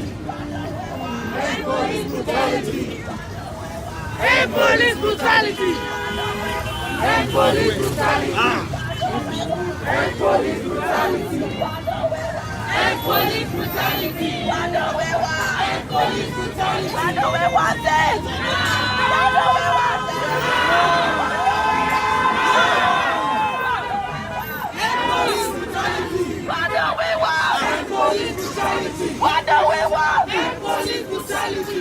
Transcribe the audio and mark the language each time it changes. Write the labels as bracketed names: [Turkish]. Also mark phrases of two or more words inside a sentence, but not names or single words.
[English] End police brutality. End police brutality. End police brutality. End police brutality. End police brutality. End police brutality. What do we want it? What do we want it? End police brutality. What do we want? End police brutality. What do we want? End police brutality.